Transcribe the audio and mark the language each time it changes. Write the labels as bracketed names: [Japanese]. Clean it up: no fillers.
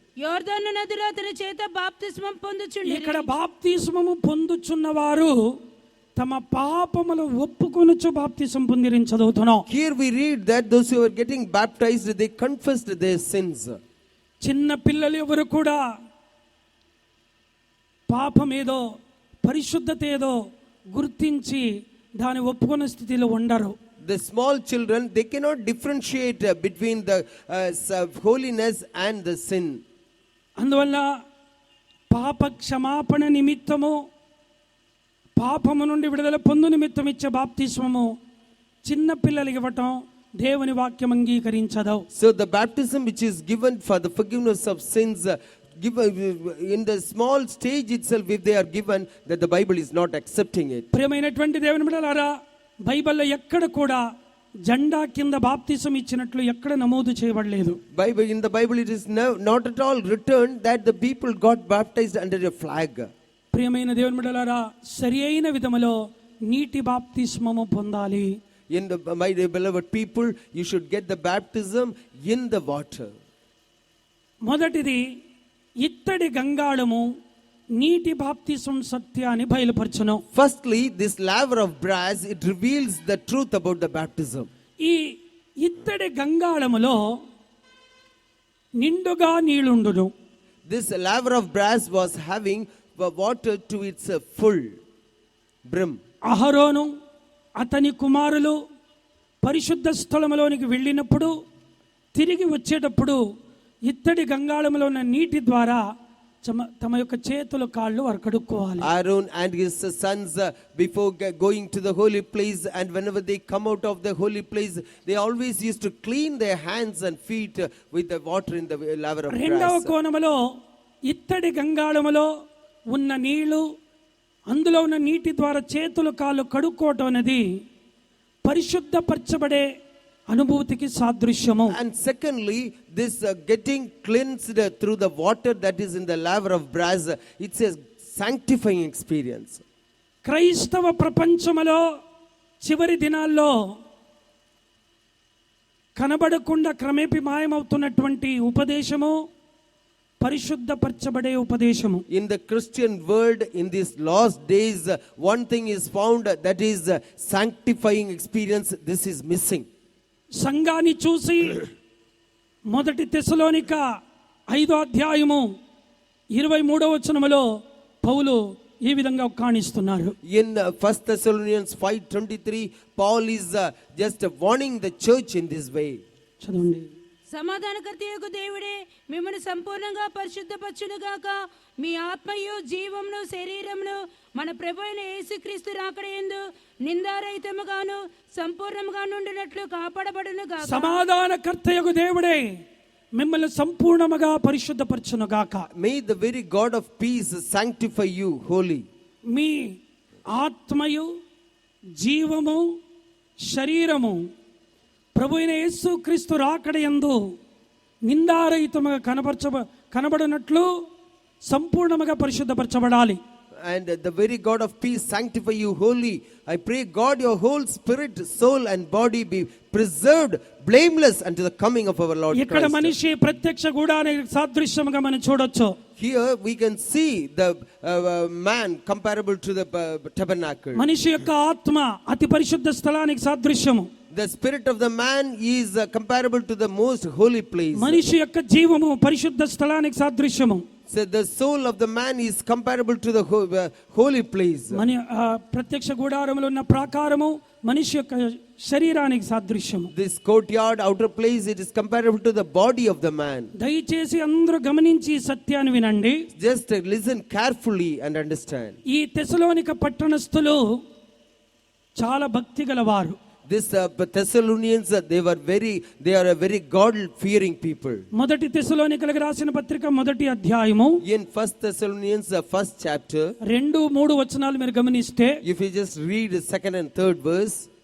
[Telugu] యోర్దాను నదిలో అతని చేత బాప్తిస్మం పొందుచుండిరి. ఇక్కడ బాప్తిస్మము పొందుచున్నవారు తమ పాపములు ఒప్పుకొనుచు బాప్తిసం పొందిరని చదువుతున్నాం. [English] Here we read that those who are getting baptized, they confessed their sins. [Telugu] చిన్న పిల్లలు ఎవరు కూడా పాపమేదో పరిశుద్ధత ఏదో గుర్తించి దాని ఒప్పుకున్న స్థితిలో ఉండరు. [English] The small children, they cannot differentiate between the holiness and the sin. [Telugu] అందువల్ల పాప క్షమాపణ నిమిత్తము పాపము నుండి విడుదల పొందు నిమిత్తం ఇచ్చే బాప్తిస్మము చిన్న పిల్లలకి ఇవ్వటం దేవుని వాక్యం అంగీకరించదు. [English] So the baptism which is given for the forgiveness of sins, given in the small stage itself, if they are given, that the Bible is not accepting it. [Telugu] ప్రియమైనటువంటి దేవుని బిడ్డలారా, బైబిల్లో ఎక్కడ కూడా జెండా కింద బాప్తిసం ఇచ్చినట్లు ఎక్కడ నమోదు చేయబడలేదు. [English] In the Bible it is not at all written that the people got baptized under a flag. [Telugu] ప్రియమైన దేవుని బిడ్డలారా, సరి అయిన విధములో నీటి బాప్తిస్మము పొందాలి. [English] My beloved people, you should get the baptism in the water. [Telugu] మొదటిది ఇత్తడి గంగాళము నీటి బాప్తిసం సత్యాన్ని బయలుపరచును. [English] Firstly, this laver of brass, it reveals the truth about the baptism. [Telugu] ఈ ఇత్తడి గంగాళములో నిండుగా నీళ్లుండును. [English] This laver of brass was having water to its full brim. [Telugu] అహరోను అతని కుమారులు పరిశుద్ధ స్థలములోనికి వెళ్ళినప్పుడు తిరిగి వచ్చేటప్పుడు ఇత్తడి గంగాళములో ఉన్న నీటి ద్వారా తమ యొక్క చేతులు కాళ్ళు వారు కడుక్కోవాలి. [English] Aaron and his sons, before going to the holy place, and whenever they come out of the holy place, they always used to clean their hands and feet with the water in the laver of [Telugu] రెండవ [English] brass. [Telugu] కోణములో ఇత్తడి గంగాళములో ఉన్న నీళ్లు అందులో ఉన్న నీటి ద్వారా చేతులు కాళ్ళు కడుక్కోవటం అనేది పరిశుద్ధపరచబడే అనుభూతికి సాదృశ్యము. [English] And secondly, this getting cleansed through the water that is in the laver of brass, it's a sanctifying experience. [Telugu] క్రైస్తవ ప్రపంచములో చివరి దినాల్లో కనబడకుండా క్రమేపీ మాయమవుతున్నటువంటి ఉపదేశము పరిశుద్ధపరచబడే ఉపదేశము. [English] In the Christian world in these last days, one thing is found, that is sanctifying experience. This is missing. [Telugu] సంఘాన్ని చూసి మొదటి తెస్సలోనిక 5వ అధ్యాయము 23వ వచనములో పౌలు ఈ విధంగా కాణిస్తున్నారు. [English] In 1 Thessalonians 5:23, Paul is just warning the church in this way. [Telugu] చదవండి. సమాధానకర్తయగు దేవుడే మిమ్మల్ని సంపూర్ణంగా పరిశుద్ధపరచును గాక. మీ ఆత్మయు జీవమును శరీరమును మన ప్రభు అయిన యేసుక్రీస్తు రాకడయందు నిందారహితముగాను సంపూర్ణముగా నుండినట్లు కాపాడబడును గాక. సమాధానకర్తయగు దేవుడే మిమ్మల్ని సంపూర్ణముగా పరిశుద్ధపరచును గాక. [English] May the very God of peace sanctify you wholly. [Telugu] మీ ఆత్మయు జీవము శరీరము ప్రభు అయిన యేసుక్రీస్తు రాకడయందు నిందారహితముగా కనబడినట్లు సంపూర్ణముగా పరిశుద్ధపరచబడాలి. [English] And the very God of peace sanctify you wholly. I pray God, your whole spirit, soul and body be preserved blameless unto the coming of our Lord [Telugu] ఇక్కడ [English] Christ. [Telugu] మనిషి ప్రత్యక్ష గుడారానికి సాదృశ్యముగా మనం చూడొచ్చు. [English] Here we can see the man comparable to the tabernacle. [Telugu] మనిషి యొక్క ఆత్మ అతి పరిశుద్ధ స్థలానికి సాదృశ్యము. [English] The spirit of the man is comparable to the most holy place. [Telugu] మనిషి యొక్క జీవము పరిశుద్ధ స్థలానికి సాదృశ్యము. [English] So the soul of the man is comparable to the holy place. [Telugu] ప్రత్యక్ష గుడారములో ఉన్న ప్రాకారము మనిషి యొక్క శరీరానికి సాదృశ్యము. [English] This courtyard, outer place, it is comparable to the body of the man. [Telugu] దయచేసి అందరూ గమనించి సత్యాన్ని వినండి. [English] Just listen carefully and understand. [Telugu] ఈ తెస్సలోనిక పట్టణస్థులు చాలా భక్తి గలవారు. [English] This Thessalonians, they are a very God-fearing people. [Telugu] మొదటి తెస్సలోనికలకు రాసిన పత్రిక మొదటి అధ్యాయము [English] In 1 Thessalonians, first chapter, [Telugu] 2-3 వచనాలు మీరు గమనిస్తే, [English] if you just read the second and third verse,